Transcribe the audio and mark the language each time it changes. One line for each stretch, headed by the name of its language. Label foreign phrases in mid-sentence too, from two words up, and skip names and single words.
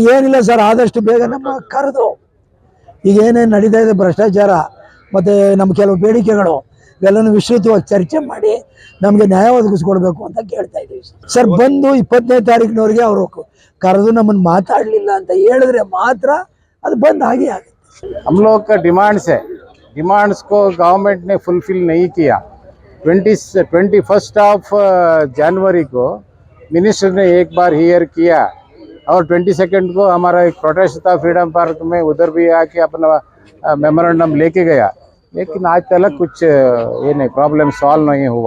Kannada: ಏನಿಲ್ಲ ಸರ್, ಆದಷ್ಟು ಬೇಗ ನಮ್ಮ ಕರೆದು ಈಗ ಏನೇನು ನಡೀತಾ ಇದೆ ಭ್ರಷ್ಟಾಚಾರ ಮತ್ತು ನಮ್ಮ ಕೆಲವು ಬೇಡಿಕೆಗಳು ಇವೆಲ್ಲನೂ ವಿಸ್ತೃತವಾಗಿ ಚರ್ಚೆ ಮಾಡಿ ನಮಗೆ ನ್ಯಾಯ ಒದಗಿಸ್ಕೊಡ್ಬೇಕು ಅಂತ ಕೇಳ್ತಾ ಇದ್ದೀವಿ ಸರ್. ಬಂದು 20ನೇ ತಾರೀಕಿನವರೆಗೆ ಅವರು ಕರೆದು ನಮ್ಮನ್ನು ಮಾತಾಡಲಿಲ್ಲ ಅಂತ ಹೇಳಿದ್ರೆ ಮಾತ್ರ ಅದು
Hindi: बंद आगे आगे। हम लोग का डिमांड्स है, डिमांड्स को गवर्नमेंट ने फुलफिल नहीं किया। 21 ऑफ जनवरी को मिनिस्टर ने एक बार हियर किया और 22 को हमारा एक प्रोटेस्ट था फ्रीडम पार्क में, उधर भी आके अपना मेमोरेंडम लेके गया, लेकिन आज तक कुछ ये नहीं,
English: problem solve
Hindi: नहीं हुआ।